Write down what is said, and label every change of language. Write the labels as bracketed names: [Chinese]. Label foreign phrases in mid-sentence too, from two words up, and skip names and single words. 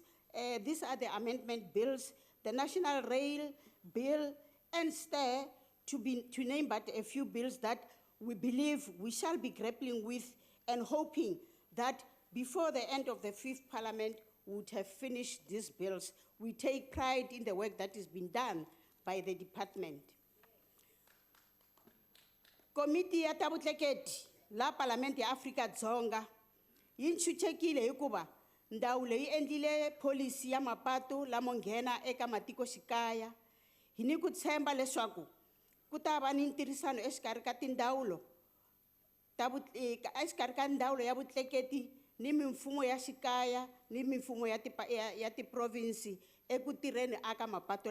[English] These are the amendment bills, the National Rail Bill, and STAIR, to name but a few bills that we believe we shall be grappling with and hoping that before the end of the 5th Parliament, we would have finished these bills. We take pride in the work that has been done by the department. [Tsonga] Committee ya tabutleketi la Parliament ya Afrika Dzonga yinchuchekile hikuva ndhawu leyi endlile policy ya mapato lamo nghena eka matiko xikaya. Hi ni ku tshemba leswaku ku ta va ni ntirhisano exikarhi ka tindhawulo exikarhi ka ndhawulo ya vutleketi ni mimfumo ya xikaya ni mimfumo ya ti-province eku tirheni aka mapato